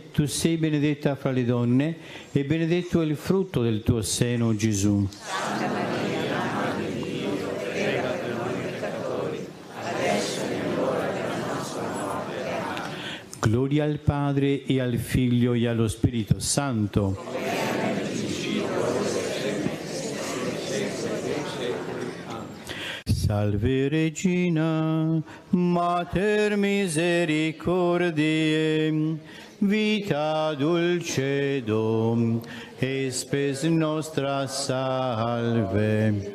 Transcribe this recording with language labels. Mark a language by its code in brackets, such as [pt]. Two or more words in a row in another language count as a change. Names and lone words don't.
[it] Tu sei benedetta fra le donne e benedetto è il frutto del tuo seno, Gesù. Santa Maria, Madre di Dio, prega per noi peccatori, adesso è nell'ora della nostra morte. Amen. Gloria al Padre e al Figlio e allo Spirito Santo. [la] Salve Regina, Mater misericordiae, vita dulcedo, e spes nostra salve.